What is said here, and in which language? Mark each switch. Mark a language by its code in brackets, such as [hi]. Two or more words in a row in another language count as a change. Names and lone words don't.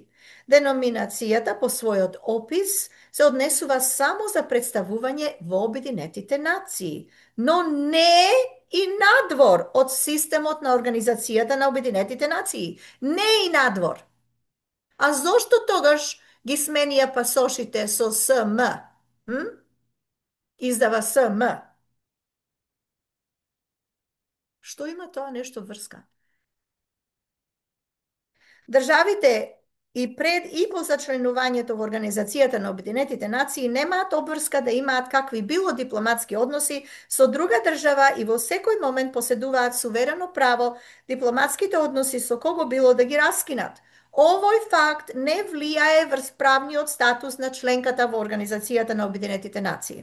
[mk] Деноминацијата по својот опис се однесува само за представување во Обединетите нации, но не и надвор од системот на Организацијата на Обединетите нации. Не и надвор. А зошто тогаш ги сменија пасошите со СМ? Издава СМ. Што има то нешто врска? Државите и пред и по зачленованието во Организацијата на Обединетите нации немаат обврска да имаат какви било дипломатски односи со друга држава и во секој момент поседуваат суверено право дипломатските односи со кого било да ги раскинат. Овој факт не влијае врз правниот статус на членката во Организацијата на Обединетите нации.